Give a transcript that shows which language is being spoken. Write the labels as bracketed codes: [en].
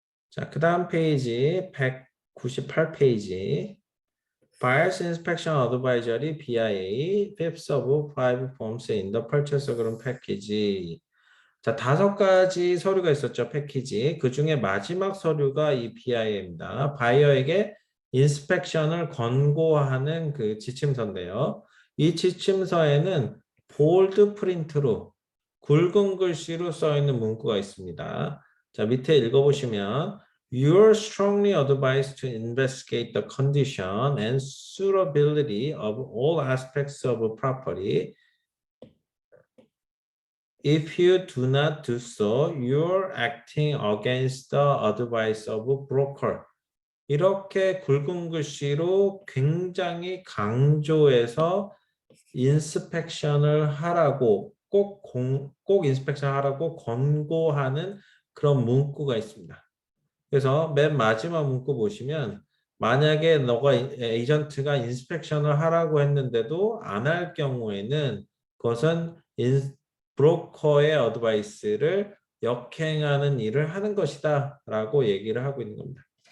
[ko] 자, 그 다음 페이지 198페이지 [en] Buyer's Inspection Advisory BIA Fifth of Five Forms in the Purchase Agreement Package. [ko] 자, 5가지 서류가 있었죠, 패키지. 그 중에 마지막 서류가 이 BIA입니다. 바이어에게 인스펙션을 권고하는 그 지침서인데요. 이 지침서에는 볼드 프린트로 굵은 글씨로 써 있는 문구가 있습니다. 자, 밑에 읽어보시면 [en] You are strongly advised to investigate the condition and suitability of all aspects of property. If you do not do so, you're acting against the advice of broker. [ko] 이렇게 굵은 글씨로 굉장히 강조해서 인스펙션을 하라고 꼭 인스펙션 하라고 권고하는 그런 문구가 있습니다. 그래서 맨 마지막 문구 보시면 만약에 너가 에이전트가 인스펙션을 하라고 했는데도 안 할 경우에는 그것은 브로커의 어드바이스를 역행하는 일을 하는 것이다 라고 얘기를 하고 있는 겁니다.